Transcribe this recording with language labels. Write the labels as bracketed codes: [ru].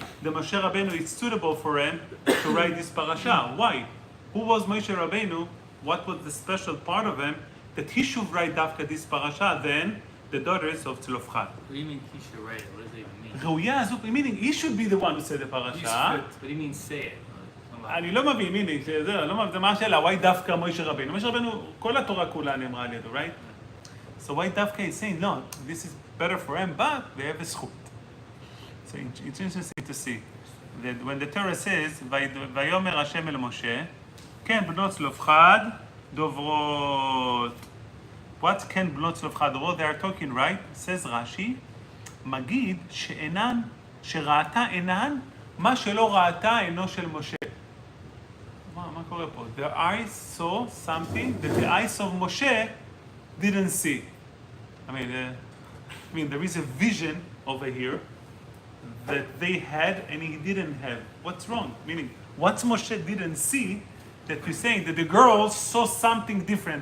[en] The Moshe Rabbeinu is suitable for him to write this parasha. Why? Who was Moshe Rabbeinu? What was the special part of him that he should write dafka this parasha than the daughters of Tzlofchad? What do you mean he should write it? What does it even mean? ראויה, meaning he should be the one who said the He's parasha. fit. What do you mean say it? [he] אני לא מבין, הנה, זה מה השאלה, [en] why [he] דווקא משה רבינו? משה רבינו, כל התורה כולה נאמרה על ידו, [en] right? So why דווקא is saying, no, this is better for him, but they have a זכות. So it's interesting to see that when the Torah says, [he] ויאמר השם אל משה, כן, בנות צלופחד דוברות. [en] What can [he] בנות צלופחד דוברות? [en] They are talking, right? Says Rashi, [he] מגיד שראתה עינן, מה שלא ראתה עינו של משה. מה קורה פה? [en] Their eyes saw something that the eyes of Moshe didn't see. I mean, there is a vision over here that they had and he didn't have. What's wrong? Meaning, what Moshe didn't see that you're saying that the girls saw something different.